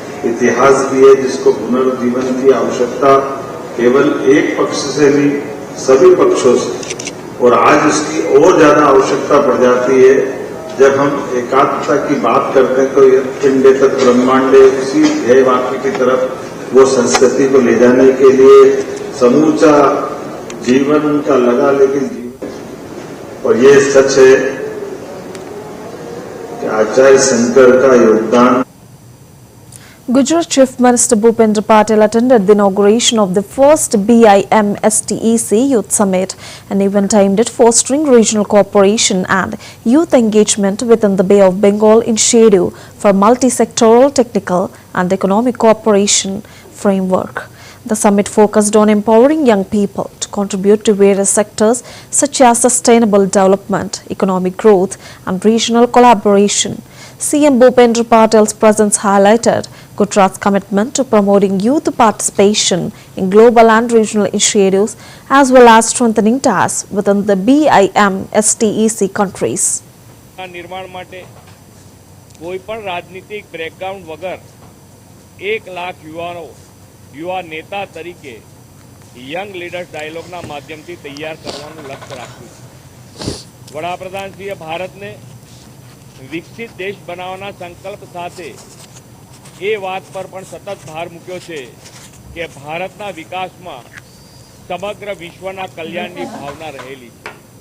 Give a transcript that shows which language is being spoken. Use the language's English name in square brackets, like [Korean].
[Hindi] इतिहास भी है जिसको पुनर्जीवन की आवश्यकता केवल एक पक्ष से नहीं सभी पक्षों से, और आज इसकी और ज्यादा आवश्यकता पड़ जाती है जब हम एकात्मता की बात करते हैं तो पिंडे तक ब्रह्मांडे उसी ध्येय वाक्य की तरफ वो संस्कृति को ले जाने के लिए समूचा जीवन उनका लगा, लेकिन जीवन और ये सच है कि आचार्य शंकर का योगदान. [English] Gujarat Chief Minister Bhupendra Patel attended the inauguration of the first BIM STEC Youth Summit, an event aimed at fostering regional cooperation and youth engagement within the Bay of Bengal initiative for multi-sectoral technical and economic cooperation framework. The summit focused on empowering young people to contribute to various sectors such as sustainable development, economic growth and regional collaboration. CM Bhupendra Patel's presence highlighted Gujarat's commitment to promoting youth participation in global and regional initiatives as well as strengthening ties within the BIM STEC countries. [Gujarati] निर्माण માટે કોઈ પણ રાજનીતિક background વગર 1 લાખ યુવા નેતા તરીકે young leaders ડાયલોગના માધ્યમથી તૈયાર કરવાનું લક્ષ્ય રાખ્યું છે. વડાપ્રધાનશ્રીએ ભારતને વિકસિત દેશ બનાવવાના સંકલ્પ સાથે એ વાત પર પણ સતત ભાર મૂક્યો છે કે ભારતના વિકાસમાં સમગ્ર વિશ્વના કલ્યાણની ભાવના રહેલી છે.